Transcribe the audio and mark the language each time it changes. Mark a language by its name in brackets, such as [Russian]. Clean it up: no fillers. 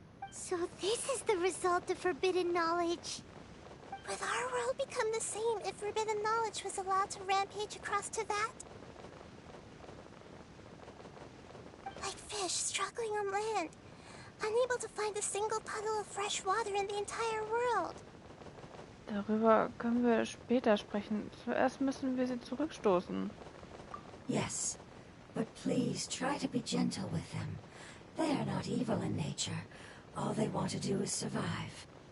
[English] So this is the result of forbidden knowledge. Would our world become the same if forbidden knowledge was allowed to rampage across Teyvat? Like fish struggling on land, unable to find a single puddle of fresh water in the entire world. [German] Darüber können wir später sprechen. Zuerst müssen wir sie zurückstoßen. [English] Yes, but please try to be gentle with them. They are not evil in nature. All they want to do is survive.